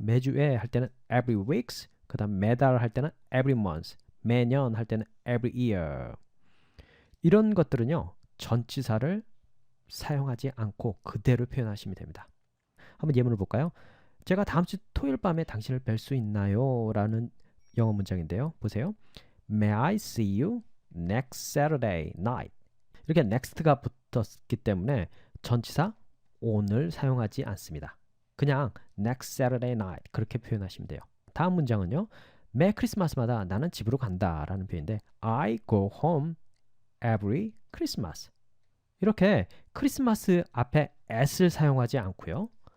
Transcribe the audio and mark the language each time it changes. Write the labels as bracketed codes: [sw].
[ko] 매주에 할 때는 every weeks 그 다음 매달 할 때는 every month 매년 할 때는 every year 이런 것들은요. 전치사를 사용하지 않고 그대로 표현하시면 됩니다. 한번 예문을 볼까요? 제가 다음 주 토요일 밤에 당신을 뵐 수 있나요? 라는 영어 문장인데요. 보세요. [en] May I see you next Saturday night? [ko] 이렇게 next가 붙었기 때문에 전치사 on을 사용하지 않습니다. 그냥 next Saturday night 그렇게 표현하시면 돼요. 다음 문장은요. 매 크리스마스마다 나는 집으로 간다 라는 표현인데 [en] I go home every Christmas [ko] 이렇게 크리스마스 앞에 at을 사용하지 않고요.